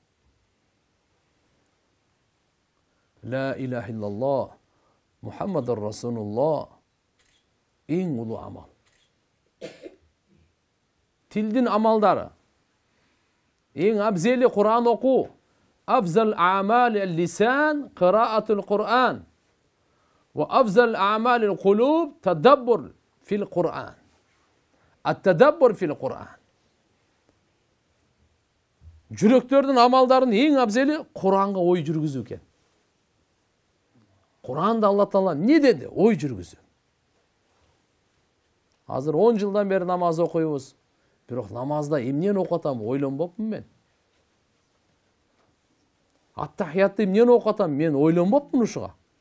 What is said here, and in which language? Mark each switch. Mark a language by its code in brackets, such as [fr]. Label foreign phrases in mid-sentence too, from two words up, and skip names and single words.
[ar] لا إله إلا الله، محمد رسول الله, [ky] эң улуу амал. Тилдин амалдары. Эң абзели Кур'ан окуу. [ar] أفضل أعمال اللسان قراءة القرآن. وأفضل أعمال القلوب تدبر في القرآن. التدبر في القرآن. [ky] Жүрөктөрдүн амалдарынын эң абзели Куранга ой жүргүзүү экен. Куранда Алла Таала не деди? Ой жүргүзүү. Азыр 10 жылдан бери намаз окуйбуз. Бирок намазда эмнени окуп атам ойлонбопмун мен. Ат-тахиятты эмнени окуп атам мен ойлонбопмун ушуга.